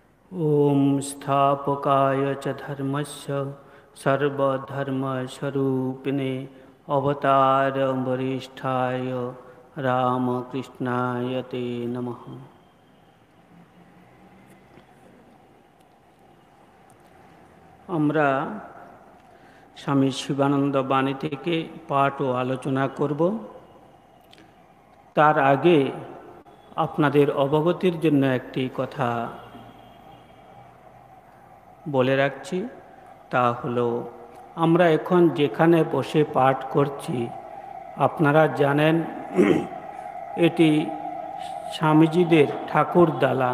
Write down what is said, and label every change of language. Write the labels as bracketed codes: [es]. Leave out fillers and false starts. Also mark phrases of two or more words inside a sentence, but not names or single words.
[sa] ॐ स्थापकाय च धर्मस्य सर्वधर्मस्वरूपिणे अवतारवरिष्ठाय रामकृष्णाय ते नमः। [bn] আমরা স্বামী শিবানন্দ বাণী থেকে পাঠ ও আলোচনা করব। তার আগে আপনাদের অবগতির জন্য একটি কথা বলে রাখছি, তা হলো আমরা এখন যেখানে বসে পাঠ করছি আপনারা জানেন এটি স্বামীজিদের ঠাকুর দালান।